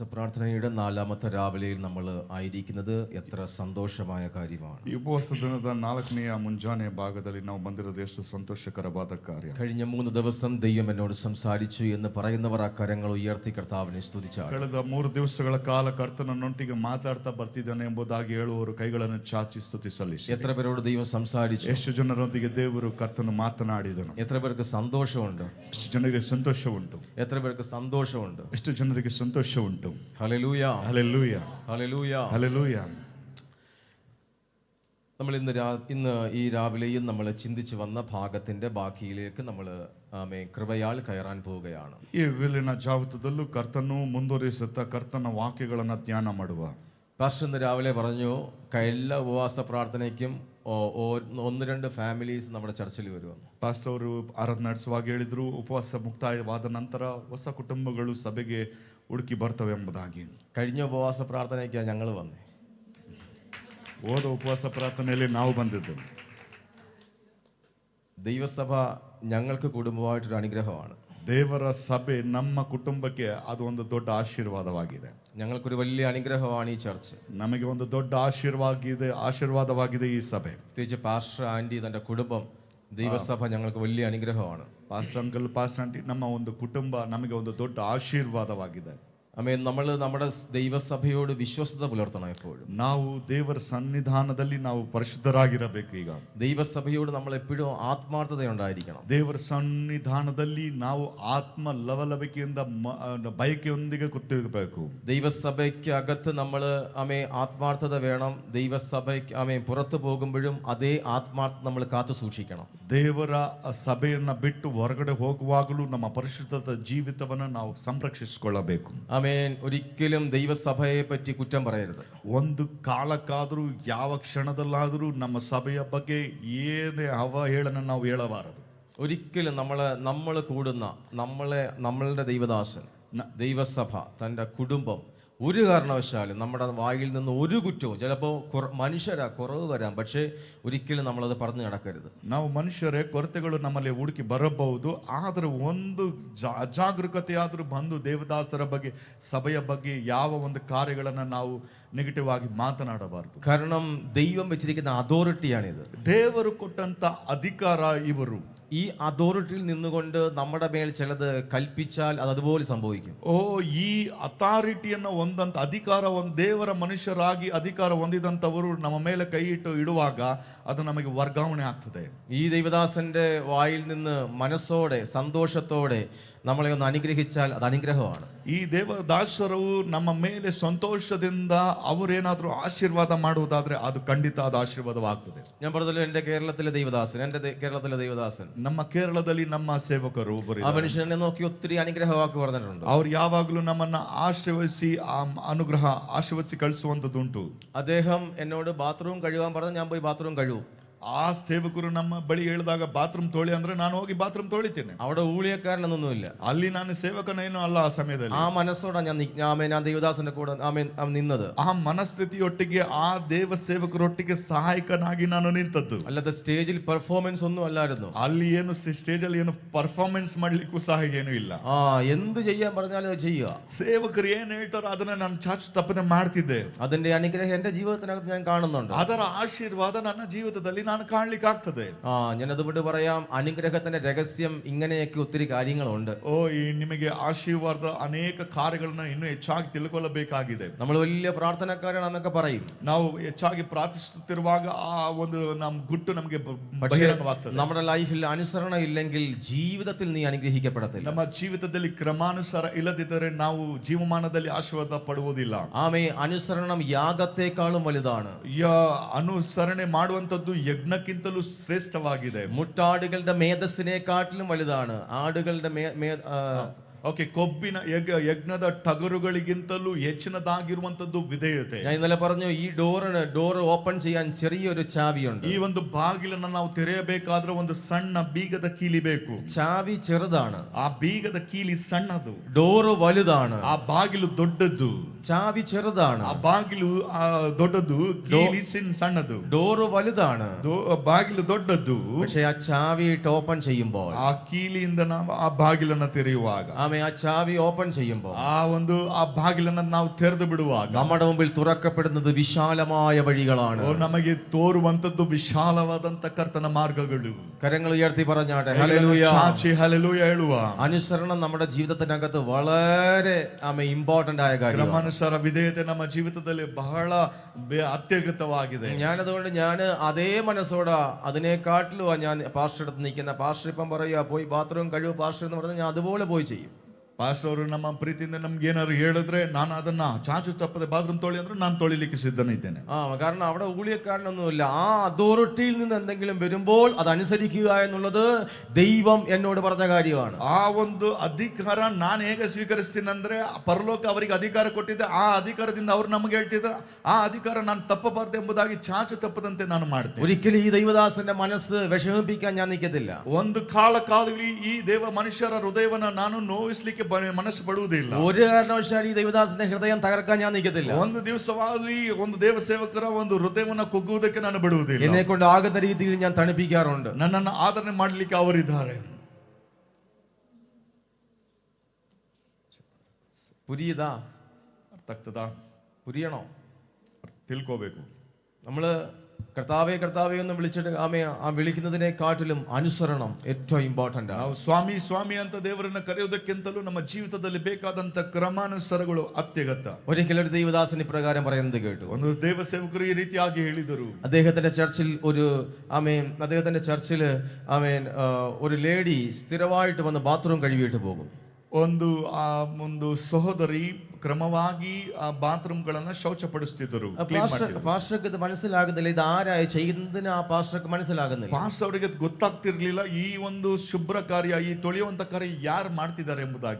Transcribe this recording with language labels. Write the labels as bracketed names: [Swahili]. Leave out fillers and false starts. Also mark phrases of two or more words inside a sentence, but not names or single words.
[Malayalam] പ്രാർത്ഥനയുടെ 4ാമത്തെ രാവിലെയിൽ നമ്മൾ ആയിരിക്കുന്നത് എത്ര സന്തോഷമായ കാര്യമാണ്. [Kannada] ಈ ಉಪವಾಸ ದಿನದ 4ನೆಯ ಮುಂಜಾನೆ ಭಾಗದಲ್ಲಿ ನಾವು ಬಂದಿರೋದು ಎಷ್ಟು ಸಂತೋಷಕರವಾದ ಕಾರ್ಯ. [Malayalam] കഴിഞ്ഞ 3 ദിവസം ദൈവം എന്നോട് സംസാരിച്ചു എന്ന് പറയുന്നവർ ആ കരങ്ങൾ ഉയർത്തി കർത്താവിനെ സ്തുതിച്ചാണ്. [Kannada] ಕಳೆದ 3 ದಿವಸಗಳ ಕಾಲ ಕರ್ತನನ್ನೊಟ್ಟಿಗೆ ಮಾತಾಡ್ತಾ ಬರ್ತಿದ್ದಾನೆ ಎಂಬುದಾಗಿ ಹೇಳುವವರು ಕೈಗಳನ್ನು ಚಾಚಿ ಸ್ತುತಿ ಸಲ್ಲಿಸಿ. [Malayalam] എത്ര പേരോട് ദൈവം സംസാരിച്ചു? [Kannada] ಎಷ್ಟು ಜನರೊಂದಿಗೆ ದೇವರು ಕರ್ತನು ಮಾತನಾಡಿದನು. [Malayalam] എത്ര പേർക്ക് സന്തോഷമുണ്ട്? [Kannada] ಎಷ್ಟು ಜನರಿಗೆ ಸಂತೋಷ ಉಂಟು. [Malayalam] എത്ര പേർക്ക് സന്തോഷമുണ്ട്? [Kannada] ಎಷ್ಟು ಜನರಿಗೆ ಸಂತೋಷ ಉಂಟು. [Malayalam] ഹല്ലേലൂയ, ഹല്ലേലൂയ, ഹല്ലേലൂയ, ഹല്ലേലൂയ. നമ്മൾ ഇന്ന് ഈ രാവിലെയും നമ്മൾ ചിന്തിച്ചു വന്ന ഭാഗത്തിന്റെ ബാക്കിയിലേക്ക് നമ്മൾ കൃപയാൽ കയറാൻ പോവുകയാണ്. [Kannada] ಈ ವೇಳೆಯ ಜಾವತದಲ್ಲೂ ಕರ್ತನು ಮುಂದುವರಿಸುತ್ತಾ ಕರ್ತನ ವಾಕ್ಯಗಳನ್ನು ಧ್ಯಾನ ಮಾಡುವ. [Malayalam] പാസ്റ്റർ ഇന്ന് രാവിലെ പറഞ്ഞു എല്ലാ ഉപവാസ പ്രാർത്ഥനയ്ക്കും 1-2 ഫാമിലീസ് നമ്മുടെ ചർച്ചിൽ വരുമെന്ന്. [Kannada] ಪಾಸ್ಟರ್ ಅವರು ಆರಾಧನೆ ನಡೆಸುವಾಗ ಹೇಳಿದ್ರು, ಉಪವಾಸ ಮುಕ್ತಾಯವಾದ ನಂತರ ಹೊಸ ಕುಟುಂಬಗಳು ಸಭೆಗೆ ಹುಡುಕಿ ಬರ್ತವೆ ಎಂಬುದಾಗಿ. [Malayalam] കഴിഞ്ഞ ഉപവാസ പ്രാർത്ഥനയ്ക്കാണ് ഞങ്ങൾ വന്നേ. [Kannada] ಹೋದ ಉಪವಾಸ ಪ್ರಾರ್ಥನೆಯಲ್ಲಿ ನಾವು ಬಂದಿದ್ದು. [Malayalam] ദൈവസഭ ഞങ്ങൾക്ക് കുടുംബമായിട്ടൊരു അനുഗ്രഹമാണ്. [Kannada] ದೇವರ ಸಭೆ ನಮ್ಮ ಕುಟುಂಬಕ್ಕೆ ಅದು ಒಂದು ದೊಡ್ಡ ಆಶೀರ್ವಾದವಾಗಿದೆ. [Malayalam] ഞങ്ങൾക്കൊരു വലിയ അനുഗ്രഹമാണ് ഈ ചർച്ച്. [Kannada] ನಮಗೆ ಒಂದು ದೊಡ್ಡ ಆಶೀರ್ವಾದವಾಗಿದೆ ಈ ಸಭೆ. [Malayalam] പ്രത്യേകിച്ച് [English] pastor aunty [Malayalam] തന്റെ കുടുംബം, ദൈവസഭ ഞങ്ങൾക്ക് വലിയ അനുഗ്രഹമാണ്. [English] pastor uncle, pastor aunty, [Kannada] ನಮ್ಮ ಒಂದು ಕುಟುಂಬ ನಮಗೆ ಒಂದು ದೊಡ್ಡ ಆಶೀರ್ವಾದವಾಗಿದೆ. [Malayalam] നമ്മൾ നമ്മുടെ ദൈവസഭയോട് വിശ്വസ്തത പുലർത്തണം എപ്പോഴും. [Kannada] ನಾವು ದೇವರ ಸನ್ನಿಧಾನದಲ್ಲಿ ನಾವು ಪರಿಶುದ್ಧರಾಗಿರಬೇಕು. ಈಗ [Malayalam] ദൈവസഭയോട് നമ്മൾ എപ്പോഴും ആത്മാർത്ഥത ഉണ്ടായിരിക്കണം. [Kannada] ದೇವರ ಸನ್ನಿಧಾನದಲ್ಲಿ ನಾವು ಆತ್ಮ ಲವಲವಿಕೆಯಿಂದ ಬಯಕೆಯೊಂದಿಗೆ ಕೂತಿರಬೇಕು. [Malayalam] ദൈവസഭയ്ക്ക് അകത്ത് നമ്മൾ ആത്മാർത്ഥത വേണം. ദൈവസഭയ്ക്ക് പുറത്തു പോകുമ്പോഴും അതേ ആത്മാർത്ഥത നമ്മൾ കാത്തു സൂക്ഷിക്കണം. [Kannada] ದೇವರ ಸಭೆಯನ್ನ ಬಿಟ್ಟು ಹೊರಗಡೆ ಹೋಗುವಾಗಲೂ ನಮ್ಮ ಪರಿಶುದ್ಧದ ಜೀವಿತವನ್ನು ನಾವು ಸಂರಕ್ಷಿಸಿಕೊಳ್ಳಬೇಕು. [Malayalam] ഒരിക്കലും ദൈവസഭയെ പറ്റി കുറ്റം പറയരുത്. [Kannada] ಒಂದು ಕಾಲಕ್ಕಾದರೂ ಯಾವ ಕ್ಷಣದಲ್ಲಾದರೂ ನಮ್ಮ ಸಭೆಯ ಬಗ್ಗೆ ಏನೇ ಅವಹೇಳನ ನಾವು ಹೇಳಬಾರದು. [Malayalam] ഒരിക്കലും നമ്മൾ കൂടുന്ന നമ്മളുടെ ദൈവദാസൻ, ദൈവസഭ, തൻ്റെ കുടുംബം ഒരു കാരണവശാലും നമ്മുടെ വായിൽ നിന്ന് ഒരു കുറ്റവും, ചിലപ്പോൾ മനുഷ്യരാ കുറവ് വരാം, പക്ഷേ ഒരിക്കലും നമ്മളത് പറഞ്ഞു നടക്കരുത്. [Kannada] ನಾವು ಮನುಷ್ಯರೇ ಕೊರತೆಗಳು ನಮ್ಮಲ್ಲಿ ಹುಡುಕಿ ಬರಬಹುದು, ಆದರೆ ಒಂದು ಅಜಾಗರೂಕತೆ ಆದರೂ ಬಂದು ದೇವದಾಸರ ಬಗ್ಗೆ, ಸಭೆಯ ಬಗ್ಗೆ ಯಾವ ಒಂದು ಕಾರ್ಯಗಳನ್ನು ನಾವು ನೆಗೆಟಿವ್ ಆಗಿ ಮಾತನಾಡಬಾರದು. [Malayalam] കാരണം ദൈവം വെച്ചിരിക്കുന്ന അതോറിറ്റിയാണിത്. [Kannada] ದೇವರು ಕೊಟ್ಟಂತ ಅಧಿಕಾರ ಇವರು. [Malayalam] ഈ അതോറിറ്റിയിൽ നിന്നുകൊണ്ട് നമ്മുടെ മേൽ ചിലത് കൽപ്പിച്ചാൽ അത് അതുപോലെ സംഭവിക്കും. [Kannada] ಈ ಅಥಾರಿಟಿಯನ್ನು ಹೊಂದಂತ ಅಧಿಕಾರ, ಒಂದು ದೇವರ ಮನುಷ್ಯರಾಗಿ ಅಧಿಕಾರ ಹೊಂದಿದಂತವರು ನಮ್ಮ ಮೇಲೆ ಕೈ ಇಡುವಾಗ ಅದು ನಮಗೆ ವರ್ಗಾವಣೆ ಆಗ್ತದೆ. [Malayalam] ഈ ദൈവദാസന്റെ വായിൽ നിന്ന് മനസ്സോടെ സന്തോഷത്തോടെ നമ്മളെ ഒന്ന് അനുഗ്രഹിച്ചാൽ അത് അനുഗ്രഹമാണ്. [Kannada] ಈ ದೇವದಾಸರು ನಮ್ಮ ಮೇಲೆ ಸಂತೋಷದಿಂದ ಅವರೇನಾದ್ರೂ ಆಶೀರ್ವಾದ ಮಾಡುವುದಾದ್ರೆ ಅದು ಖಂಡಿತ ಅದು ಆಶೀರ್ವಾದವಾಗ್ತದೆ. [Malayalam] ഞാൻ പറഞ്ഞല്ലോ, എൻ്റെ കേരളത്തിലെ ദൈവദാസൻ, [Kannada] ನಮ್ಮ ಕೇರಳದಲ್ಲಿ ನಮ್ಮ ಸೇವಕರು ಒಬ್ಬರು, [Malayalam] ആ മനുഷ്യനെ നോക്കി ഒത്തിരി അനുഗ്രഹവാക്ക് പറഞ്ഞിട്ടുണ്ട്. [Kannada] ಅವ್ರು ಯಾವಾಗಲೂ ನಮ್ಮನ್ನ ಆಶೀರ್ವದಿಸಿ ಆಶೀರ್ವದಿಸಿ ಕಳಿಸುವಂತದ್ದುಂಟು. [Malayalam] അദ്ദേഹം എന്നോട് ബാത്റൂം കഴുകാൻ പറഞ്ഞാൽ ഞാൻ പോയി ബാത്റൂം കഴുകും. [Kannada] ಆ ಸೇವಕರು ನಮ್ಮ ಬಳಿ ಹೇಳಿದಾಗ ಬಾತ್ರೂಮ್ ತೊಳಿ ಅಂದ್ರೆ ನಾನು ಹೋಗಿ ಬಾತ್ರೂಮ್ ತೊಳಿತೇನೆ. [Malayalam] അവിടെ ഊഴിയക്കാരനൊന്നുമില്ല, [Kannada] ಅಲ್ಲಿ ನಾನು ಸೇವಕನೇನೂ ಅಲ್ಲ. ಆ ಸಮಯದಲ್ಲಿ [Malayalam] ആ മനസ്സോടെ ഞാൻ ದೇವದಾಸന്റെ കൂടെ നിന്നത്. [Kannada] ಆ ಮನಸ್ಥಿತಿಯೊಟ್ಟಿಗೆ ಆ ದೇವ ಸೇವಕರೊಟ್ಟಿಗೆ ಸಹಾಯಕನಾಗಿ ನಾನು ನಿಂತದ್ದು. [Malayalam] അല്ലാതെ സ്റ്റേജിൽ പെർഫോമൻസ് ഒന്നും അല്ലായിരുന്നു. [Kannada] ಅಲ್ಲಿ ಏನು ಸ್ಟೇಜ್ ಅಲ್ಲಿ ಏನು ಪರ್ಫಾರ್ಮೆನ್ಸ್ ಮಾಡ್ಲಿಕ್ಕೂ ಸಹ ಏನೂ ಇಲ್ಲ. [Malayalam] എന്ത് ചെയ്യാൻ പറഞ്ഞാലും അത് ചെയ്യുക. [Kannada] ಸೇವಕರು ಏನ್ ಹೇಳ್ತಾರೋ ಅದನ್ನ ನಾನು ಚಾಚು ತಪ್ಪದೆ ಮಾಡ್ತಿದ್ದೆ. [Malayalam] അതിന്റെ അനുഗ്രഹം എന്റെ ജീവിതത്തിനകത്ത് ഞാൻ കാണുന്നുണ്ട്. [Kannada] ಅದರ ಆಶೀರ್ವಾದ ನನ್ನ ಜೀವಿತದಲ್ಲಿ ನಾನು ಕಾಣ್ಲಿಕ್ಕೆ ಆಗ್ತದೆ. [Malayalam] ഞാൻ അതുകൊണ്ട് പറയാം, അനുഗ്രഹത്തിന്റെ രഹസ്യം ഇങ്ങനെയൊക്കെ ഒത്തിരി കാര്യങ്ങളുണ്ട്. [Kannada] ಈ ನಿಮಗೆ ಆಶೀರ್ವಾದ ಅನೇಕ ಕಾರ್ಯಗಳನ್ನ ಇನ್ನೂ ಹೆಚ್ಚಾಗಿ ತಿಳ್ಕೊಳ್ಳಬೇಕಾಗಿದೆ. [Malayalam] നമ്മൾ വലിയ പ്രാർത്ഥനക്കാരാണെന്നൊക്കെ പറയും. [Kannada] ನಾವು ಹೆಚ್ಚಾಗಿ ಪ್ರಾರ್ಥಿಸುತ್ತಿರುವಾಗ ಆ ಒಂದು ನಮ್ಮ ಗುಟ್ಟು ನಮಗೆ ಬಹಿರಂಗವಾಗ್ತದೆ. [Malayalam] നമ്മുടെ ലൈഫിൽ അനുസരണ ഇല്ലെങ്കിൽ ജീവിതത്തിൽ നീ അനുഗ്രഹിക്കപ്പെടത്തില്ല. [Kannada] ನಮ್ಮ ಜೀವಿತದಲ್ಲಿ ಕ್ರಮಾನುಸಾರ ಇಲ್ಲದಿದ್ದರೆ ನಾವು ಜೀವಮಾನದಲ್ಲಿ ಆಶೀರ್ವಾದ ಪಡುವುದಿಲ್ಲ. [Malayalam] അനുസരണം യാഗത്തെക്കാളും വലുതാണ്. [Kannada] ಅನುಸರಣೆ ಮಾಡುವಂತದ್ದು ಯಜ್ಞಕ್ಕಿಂತಲೂ ಶ್ರೇಷ್ಠವಾಗಿದೆ. [Malayalam] മുട്ടാടുകളുടെ മേധസ്സിനെക്കാട്ടിലും വലുതാണ് ആടുകളുടെ [Kannada] ಕೊಬ್ಬಿನ ಯಜ್ಞದ ಟಗರುಗಳಿಗಿಂತಲೂ ಹೆಚ್ಚಿನದಾಗಿರುವಂತದ್ದು ವಿಧೇಯತೆ. [Malayalam] ഞാൻ ഇന്നലെ പറഞ്ഞു, ഈ [English] door open [Malayalam] ചെയ്യാൻ ചെറിയൊരു ചാവിയുണ്ട്. [Kannada] ಈ ಒಂದು ಬಾಗಿಲನ್ನು ನಾವು ತೆರೆಯಬೇಕಾದ್ರೆ ಒಂದು ಸಣ್ಣ ಬೀಗದ ಕೀಲಿ ಬೇಕು. [Malayalam] ചാവി ചെറുതാണ്, [Kannada] ಆ ಬೀಗದ ಕೀಲಿ ಸಣ್ಣದು. [Malayalam] ഡോറ് വലുതാണ്, [Kannada] ಆ ಬಾಗಿಲು ದೊಡ್ಡದ್ದು. [Malayalam] ചാവി ചെറുതാണ്, [Kannada] ಆ ಬಾಗಿಲು ದೊಡ್ಡದು, ಕೀಲಿ ಸಣ್ಣದು. [Malayalam] ഡോറ് വലുതാണ്, [Kannada] ಬಾಗಿಲು ದೊಡ್ಡದ್ದು. [Malayalam] പക്ഷെ ആ ചാവി ഇട്ട് ഓപ്പൺ ചെയ്യുമ്പോൾ, [Kannada] ಆ ಕೀಲಿಯಿಂದ ನಾವು ಆ ಬಾಗಿಲನ್ನ ತೆರೆಯುವಾಗ, [Malayalam] ആ ചാവി ഓപ്പൺ ചെയ്യുമ്പോൾ, [Kannada] ಆ ಬಾಗಿಲನ್ನ ನಾವು ತೆರೆದು ಬಿಡುವಾಗ [Malayalam] നമ്മുടെ മുമ്പിൽ തുറക്കപ്പെടുന്നത് വിശാലമായ വഴികളാണ്. [Kannada] ನಮಗೆ ತೋರುವಂತದ್ದು ವಿಶಾಲವಾದಂತ ಕರ್ತನ ಮಾರ್ಗಗಳು. [Malayalam] കരങ്ങൾ ഉയർത്തി പറഞ്ഞാട്ടെ ഹല്ലേലൂയ. [Kannada] ಚಾಚಿ ಹಲ್ಲೆಲೂಯಾ ಹೇಳುವ. [Malayalam] അനുസരണം നമ്മുടെ ജീവിതത്തിനകത്ത് വളരെ ഇമ്പോർട്ടന്റ് ആയ കാര്യം. [Kannada] ಕ್ರಮಾನುಸಾರ ವಿಧೇಯತೆ ನಮ್ಮ ಜೀವಿತದಲ್ಲಿ ಬಹಳ ಅತ್ಯಗತವಾಗಿದೆ. [Malayalam] ഞാനതുകൊണ്ട് ഞാൻ അതേ മനസ്സോടെ അതിനെക്കാട്ടിലും ഞാൻ പാസ്റ്റർ അടുത്ത് നിൽക്കുന്ന പാസ്റ്റർ ഇപ്പം പറയുക പോയി ബാത്റൂം കഴിവ് പാസ്റ്റർ എന്ന് പറഞ്ഞാൽ ഞാൻ അതുപോലെ പോയി ചെയ്യും. [Kannada] ಪಾಸ್ಟರ್ ಅವರು ನಮ್ಮ ಪ್ರೀತಿಯಿಂದ ನಮ್ಗೆ ಏನಾದ್ರು ಹೇಳಿದ್ರೆ ನಾನು ಅದನ್ನ ಚಾಚು ತಪ್ಪದೆ ಬಾತ್ರೂಮ್ ತೊಳಿ ಅಂದ್ರೆ ನಾನು ತೊಳಿಲಿಕ್ಕೆ ಸಿದ್ಧನಿದ್ದೇನೆ. [Malayalam] കാരണം അവിടെ ഊഴിയക്കാരനൊന്നുമില്ല. ആ അതോറിറ്റിയിൽ നിന്ന് എന്തെങ്കിലും വരുമ്പോൾ അതനുസരിക്കുക എന്നുള്ളത് ദൈവം എന്നോട് പറഞ്ഞ കാര്യമാണ്. [Kannada] ಆ ಒಂದು ಅಧಿಕಾರ ನಾನು ಹೇಗೆ ಸ್ವೀಕರಿಸ್ತೀನಿ ಅಂದ್ರೆ ಪರಲೋಕ ಅವರಿಗೆ ಅಧಿಕಾರ ಕೊಟ್ಟಿದ್ದೆ, ಆ ಅಧಿಕಾರದಿಂದ ಅವ್ರು ನಮಗೆ ಹೇಳ್ತಿದ್ರೆ ಆ ಅಧಿಕಾರ ನಾನು ತಪ್ಪಬಾರ್ದು ಎಂಬುದಾಗಿ ಚಾಚು ತಪ್ಪದಂತೆ ನಾನು ಮಾಡ್ತೇನೆ. [Malayalam] ഒരിക്കലും ഈ ദൈവദാസന്റെ മനസ്സ് വിഷമിപ്പിക്കാൻ ഞാൻ നിൽക്കത്തില്ല. [Kannada] ಒಂದು ಕಾಲದಲ್ಲಿ ಈ ದೇವ ಮನುಷ್ಯರ ಹೃದಯವನ್ನ ನಾನು ನೋಯಿಸ್ಲಿಕ್ಕೆ ಮನಸ್ಸು ಪಡುವುದಿಲ್ಲ. [Malayalam] ഒരു കാരണവശാലും ഈ ദൈവദാസന്റെ ഹൃദയം തകർക്കാൻ ഞാൻ നിൽക്കത്തില്ല. [Kannada] ಒಂದು ದಿವಸವಾಗಲಿ ಒಂದು ದೇವ ಸೇವಕರ ಒಂದು ಹೃದಯವನ್ನ ಕುಗ್ಗುವುದಕ್ಕೆ ನಾನು ಬಿಡುವುದಿಲ್ಲ. [Malayalam] എന്നെ കൊണ്ട് ആകുന്ന രീതിയിൽ ഞാൻ തണുപ്പിക്കാറുണ്ട്. [Kannada] ನನ್ನನ್ನು ಆದರಣೆ ಮಾಡಲಿಕ್ಕೆ ಅವರಿದ್ದಾರೆ. [Malayalam] പുരിയതാ [Kannada] ಅರ್ಥ ಆಗ್ತದಾ? [Malayalam] പുരിയണോ? [Kannada] ತಿಳ್ಕೋಬೇಕು. [Malayalam] നമ്മള് കർത്താവേ കർത്താവേ എന്ന് വിളിച്ചിട്ട് ആ വിളിക്കുന്നതിനെക്കാട്ടിലും അനുസരണം ഏറ്റവും ഇമ്പോർട്ടന്റ് ആണ്. [Kannada] ನಾವು ಸ್ವಾಮಿ ಸ್ವಾಮಿ ಅಂತ ದೇವರನ್ನ ಕರೆಯುವುದಕ್ಕಿಂತಲೂ ನಮ್ಮ ಜೀವಿತದಲ್ಲಿ ಬೇಕಾದಂತ ಕ್ರಮಾನುಸಾರಗಳು ಅತ್ಯಗತ್ಯ. [Malayalam] ഒരിക്കലും ഒരു ദൈവദാസൻ ഇപ്രകാരം പറയുന്നത് കേട്ടു. [Kannada] ಒಂದು ದೇವ ಸೇವಕರು ಈ ರೀತಿಯಾಗಿ ಹೇಳಿದರು. [Malayalam] അദ്ദേഹത്തിന്റെ ചർച്ചിൽ ഒരു ലേഡി സ്ഥിരമായിട്ട് വന്ന് ബാത്റൂം കഴുകിയിട്ട് പോകും. [Kannada] ಒಂದು ಸಹೋದರಿ ಕ್ರಮವಾಗಿ ಆ ಬಾತ್ರೂಮ್ ಗಳನ್ನ ಶೌಚಪಡಿಸುತ್ತಿದ್ದರು. ಪಾಸ್ಟರ್ಗೆ ಇದು [Malayalam] മനസ്സിലാകുന്നില്ല, ഇത് ആരായി ചെയ്യുന്നതിന് ആ പാസ്റ്റർക്ക് മനസ്സിലാകുന്നില്ല. [Kannada] ಪಾಸ್ಟರ್ ಅವರಿಗೆ ಗೊತ್ತಾಗ್ತಿರ್ಲಿಲ್ಲ ಈ ಒಂದು ಶುಭ್ರ ಕಾರ್ಯ, ಈ ತೊಳೆಯುವಂತ ಕಾರ್ಯ ಯಾರು ಮಾಡ್ತಿದ್ದಾರೆ ಎಂಬುದಾಗಿ.